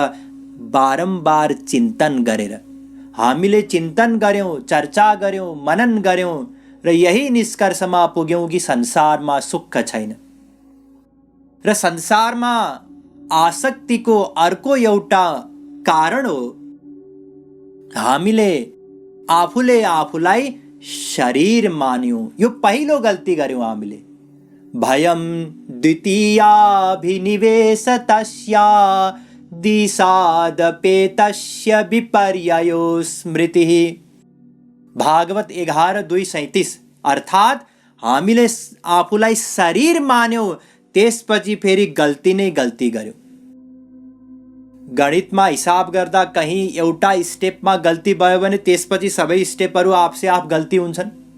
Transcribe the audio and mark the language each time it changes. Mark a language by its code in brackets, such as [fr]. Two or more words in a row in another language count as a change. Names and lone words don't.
[ne] बारम्बार चिन्तन गरेर हामीले चिन्तन गर्यौँ, चर्चा गर्यौँ, मनन गर्यौँ र यही निष्कर्षमा पुग्यौँ कि संसारमा सुख छैन। र संसारमा आसक्तिको अर्को एउटा कारण हो, हामीले आफूले आफूलाई शरीर मान्यौँ। यो पहिलो गल्ती गर्यौँ हामीले। [sa] भयं द्वितीयाभिनिवेशतस्या दिशादपेतस्य विपर्ययो स्मृतिः। [ne] भागवत 11:2-37। अर्थात् हामीले आफूलाई शरीर मान्यौँ, त्यसपछि फेरि गल्ती नै गल्ती गर्यौँ। गणितमा हिसाब गर्दा कहीँ एउटा स्टेपमा गल्ती भयो भने त्यसपछि सबै स्टेपहरू आफसे आफ गल्ती हुन्छन्।